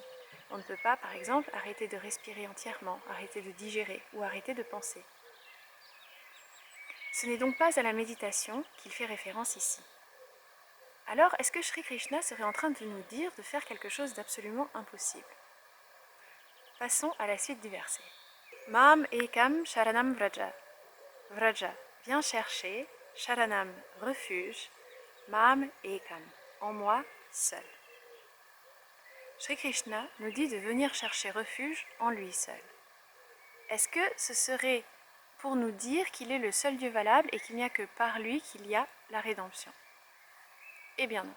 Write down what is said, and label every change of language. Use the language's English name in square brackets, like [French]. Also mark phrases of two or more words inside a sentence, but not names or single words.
[French] On ne peut pas, par exemple, arrêter de respirer entièrement, arrêter de digérer ou arrêter de penser. Ce n'est donc pas à la méditation qu'il fait référence ici. Alors, est-ce que Shri Krishna serait en train de nous dire de faire quelque chose d'absolument impossible? Passons à la suite du verset. [Sanskrit] Mam ekam sharanam vraja. [French] Vraja, viens chercher, [Sanskrit] sharanam, refuge, mam ekam, [French] en moi seul. Shri Krishna nous dit de venir chercher refuge en lui seul. Est-ce que ce serait pour nous dire qu'il est le seul Dieu valable et qu'il n'y a que par lui qu'il y a la rédemption? Eh bien non.